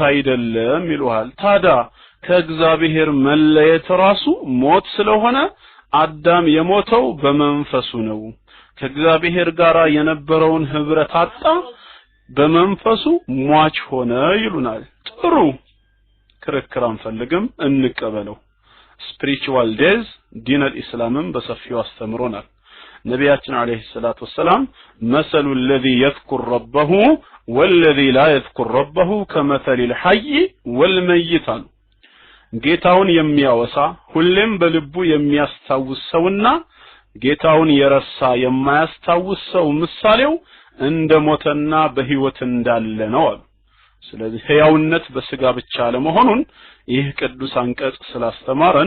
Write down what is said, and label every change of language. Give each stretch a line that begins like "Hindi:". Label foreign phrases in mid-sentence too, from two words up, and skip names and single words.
Amharic: አይደለም ይሉሃል ታዳ ከእግዚአብሔር መለየት ራሱ ሞት ስለሆነ አዳም የሞተው በመንፈሱ ነው ከእግዚአብሔር ጋር የነበረውን ህብረት አጣ በመንፈሱ ሟች ሆነ ይሉናል ጥሩ ክርክር አንፈልግም እንቀበለው
English: spiritual days
Arabic: دين الإسلام
Amharic: በሰፊው አስተምሮናል ነቢያችን
Arabic: عليه الصلاة والسلام مثل الذي يذكر ربه والذي لا يذكر ربه كمثل الحي والميت
Amharic: ጌታውን የሚያወሳ ሁሌም በልቡ የሚያስታውስ ሰውና ጌታውን የረሳ የማያስታውስ ሰው ምሳሌው እንደ ሞተና በህይወት እንዳለ ነው አሉ። ስለዚህ ህያውነት በስጋ ብቻ ለመሆኑን ይህ ቅዱስ አንቀጽ ስላስተማረን